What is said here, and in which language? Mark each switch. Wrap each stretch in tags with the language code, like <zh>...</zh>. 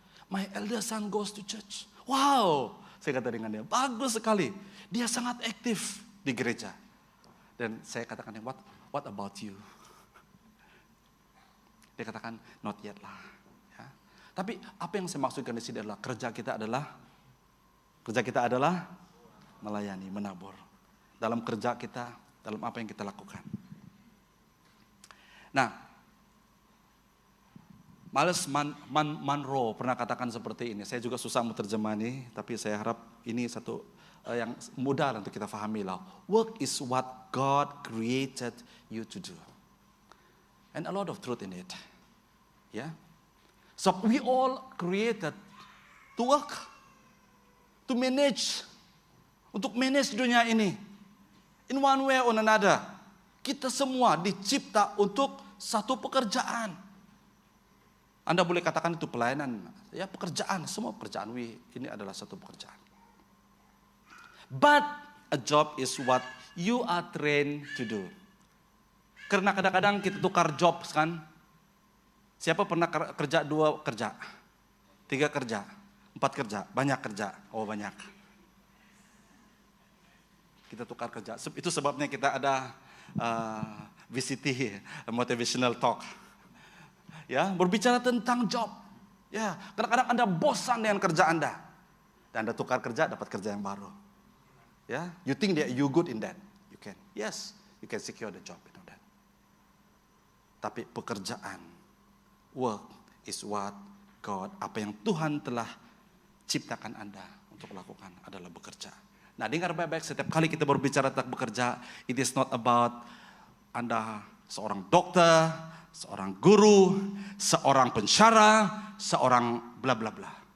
<en>My elder son goes to church. Wow,</en> <ms>saya kata dengan dia, bagus sekali. Dia sangat aktif di gereja. Dan saya katakan,</ms> <en>what about you?</en> <ms>Dia katakan,</ms> <en>not yet</en> <ms>lah. Tapi apa yang saya maksudkan di sini adalah kerja kita adalah melayani, menabur. Dalam kerja kita, dalam apa yang kita lakukan. Nah, Miles Monroe pernah katakan seperti ini. Saya juga susah menerjemahnya, tapi saya harap ini satu yang mudah untuk kita pahami lah.</ms> <en>Work is what God created you to do. And a lot of truth in it. Ya. So we all created to work, to manage,</en> <ms>untuk manage dunia ini.</ms> <en>In one way or another,</en> <ms>kita semua dicipta untuk satu pekerjaan. Anda boleh katakan itu pelayanan, ya pekerjaan, semua pekerjaan. Ini adalah satu pekerjaan.</ms> <en>But a job is what you are trained to do.</en> <ms>Karena kadang-kadang kita tukar job kan. Siapa pernah kerja 2 kerja? 3 kerja? 4 kerja? Banyak kerja? Oh banyak. Kita tukar kerja. Itu sebabnya kita ada VCT, Motivational Talk. Ya, berbicara tentang job. Ya, kadang-kadang Anda bosan dengan kerja Anda. Dan Anda tukar kerja, dapat kerja yang baru.</ms> <en>Ya, you think that you good in that. You can. Yes, you can secure the job. You know that.</en> <ms>Tapi pekerjaan,</ms> <en>work is what God,</en> <ms>apa yang Tuhan telah ciptakan Anda untuk lakukan adalah bekerja. Nah, dengar baik-baik, setiap kali kita berbicara tentang bekerja,</ms> <en>it is not about</en> <ms>Anda seorang dokter, seorang guru, seorang pensyarah, seorang bla bla bla.</ms>